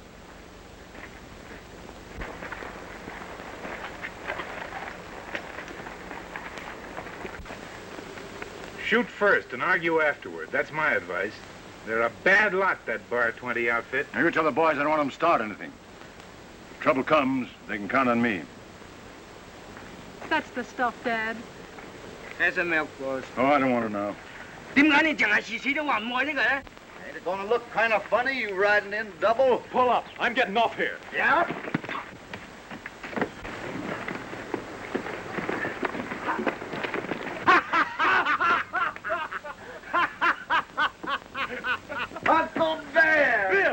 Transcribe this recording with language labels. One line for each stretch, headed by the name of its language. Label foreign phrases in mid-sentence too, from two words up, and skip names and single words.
English: Shoot first and argue afterward. That's my advice. They're a bad lot, that Bar 20 outfit. Now, you tell the boys I don't want them to start anything. If trouble comes, they can count on me. That's the stuff, Dad. Here's the milk, boss. Oh, I don't want to know.
Cantonese: 點解你淨係時時都話唔愛呢個咧？
English: Ain't it gonna look kind of funny, you riding in double? Pull up. I'm getting off here. Yeah? Uncle Bear!